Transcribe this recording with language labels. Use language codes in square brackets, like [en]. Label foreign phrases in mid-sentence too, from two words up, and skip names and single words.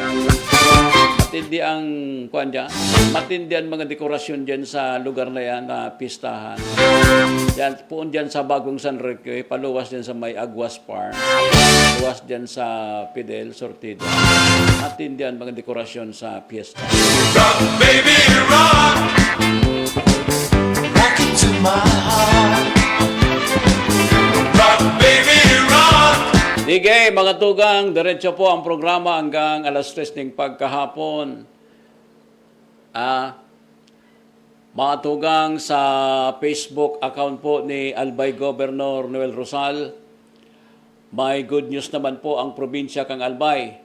[tl] Matindi ang, matindi ang mga dekorasyon dyan sa lugar na yan, na pistahan. Yan, poon dyan sa Bagong San Roque, paluwas dyan sa May Aguas Farm. Paluwas dyan sa Fidel Sortida. Matindi ang mga dekorasyon sa piyesta. [en] Rock baby rock. Rock into my heart. Rock baby rock. [bik] Sige, mga tugang, diretso po ang programa hanggang alas 3 ng pagkahapon. Mga tugang, sa Facebook account po ni Albay Governor Noel Rosal, may [en] good news [bik] naman po ang probinsya kang Albay.